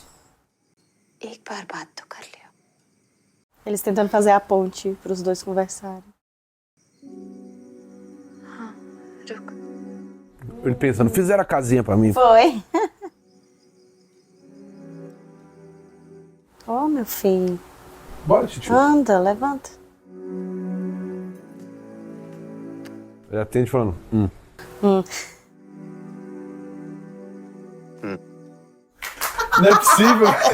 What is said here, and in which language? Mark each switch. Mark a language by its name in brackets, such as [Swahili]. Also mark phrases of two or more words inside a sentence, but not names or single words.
[Hindi] एक बार बात तो कर लियो। [Portuguese] Eles tentando fazer a ponte para os dois conversarem. [Hindi] हाँ, रुक। [Portuguese] Ele pensando, fizeram a casinha pra mim. Foi. Oh, meu filho. Bora, titio. Anda, levanta. Ele atende falando, Não é possível.